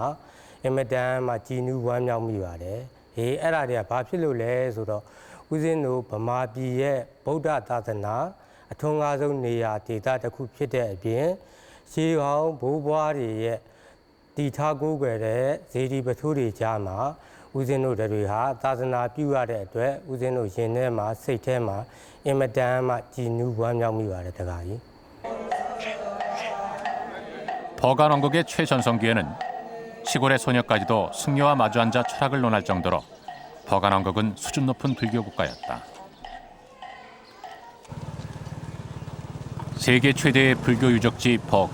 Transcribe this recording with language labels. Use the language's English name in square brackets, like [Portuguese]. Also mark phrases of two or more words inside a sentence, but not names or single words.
[Burmese] အင်မတန်မှကြည်နူးဝမ်းမြောက်မိပါတယ်ဟေးအဲ့ဒါတွေကဘာဖြစ်လို့လဲဆိုတော့ဦးဇင်းတို့ဗမာပြည်ရဲ့ဗုဒ္ဓသာသနာအထွန်းကားဆုံးနေရာဒေတာတစ်ခုဖြစ်တဲ့အပြင်ရှေးဟောင်းဘိုးဘွားတွေရဲ့တည်ထားကိုးကွယ်တဲ့ဇေဒီပထိုးတွေကြားမှာဦးဇင်းတို့တွေဟာသာသနာပြုရတဲ့အတွက်ဦးဇင်းတို့ရင်ထဲမှာစိတ်ထဲမှာအင်မတန်မှကြည်နူးဝမ်းမြောက်မိပါတယ်တကားကြီး [Korean] 버간왕국의 최전성기에는 시골의 소녀까지도 승려와 마주 앉아 철학을 논할 정도로 버간왕국은 수준 높은 불교 국가였다. 세계 최대의 불교 유적지 버간.